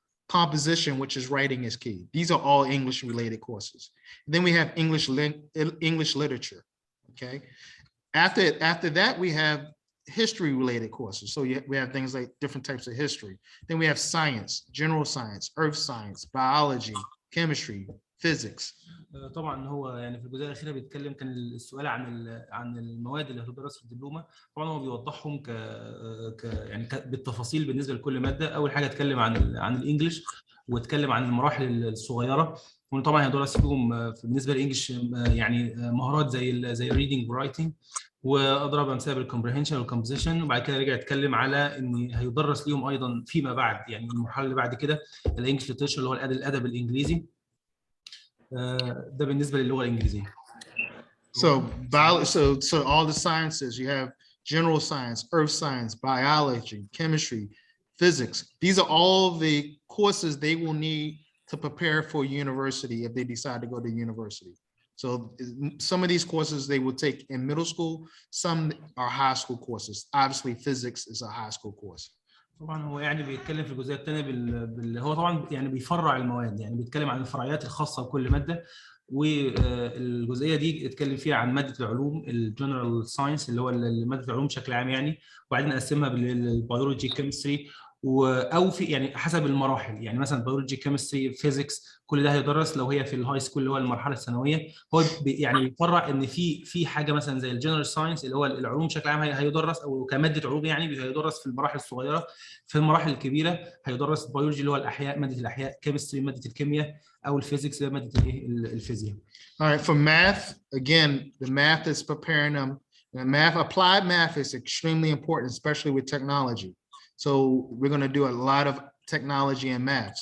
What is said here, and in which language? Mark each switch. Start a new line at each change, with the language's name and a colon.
English: Composition, which is writing, is key. These are all English related courses. Then we have English literature, okay? After that, we have history related courses. So we have things like different types of history. Then we have science, general science, earth science, biology, chemistry, physics.
Arabic: طبعا هو يعني في الجزئيه الاخيره بيتكلم، كان السؤال عن المواد اللي هتدرس في الدبلومه. طبعا هو بيوضحهم يعني بالتفاصيل بالنسبه لكل ماده. اول حاجه اتكلم عن الانجليش، واتكلم عن المراحل الصغيره، وطبعا هيدرس فيهم بالنسبه للانجليش يعني مهارات زي الريدنج ورايتنج، واضرب امثله بالكومبريهنشن والكومبوزيشن. وبعد كده رجع يتكلم على ان هيدرس ليهم ايضا فيما بعد، يعني المرحله اللي بعد كده الانجليش ليترشر اللي هو الادب الانجليزي. ده بالنسبه للغه الانجليزيه.
English: So all the sciences, you have general science, earth science, biology, chemistry, physics. These are all the courses they will need to prepare for university if they decide to go to university. So some of these courses they will take in middle school, some are high school courses. Obviously, physics is a high school course.
Arabic: طبعا هو يعني بيتكلم في الجزئيه الثانيه هو طبعا يعني بيفرع المواد، يعني بيتكلم عن الفرعيات الخاصه بكل ماده. والجزئيه دي اتكلم فيها عن ماده العلوم الجنرال ساينس اللي هو ماده العلوم بشكل عام يعني، وبعدين قسمها بالبيولوجي كيمستري او في يعني حسب المراحل. يعني مثلا بيولوجي كيمستري فيزيكس كل ده هيدرس لو هي في الهاي سكول اللي هو المرحله الثانويه. هو يعني بيفرع ان في حاجه مثلا زي الجنرال ساينس اللي هو العلوم بشكل عام هيدرس، او كماده علوم يعني هيدرس في المراحل الصغيره. في المراحل الكبيره هيدرس بيولوجي اللي هو الاحياء، ماده الاحياء، كيمستري ماده الكيمياء، او الفيزيكس اللي هي ماده الفيزياء.
English: All right, for math, again, the math is preparing them. Applied math is extremely important, especially with technology. So we're going to do a lot of technology and math.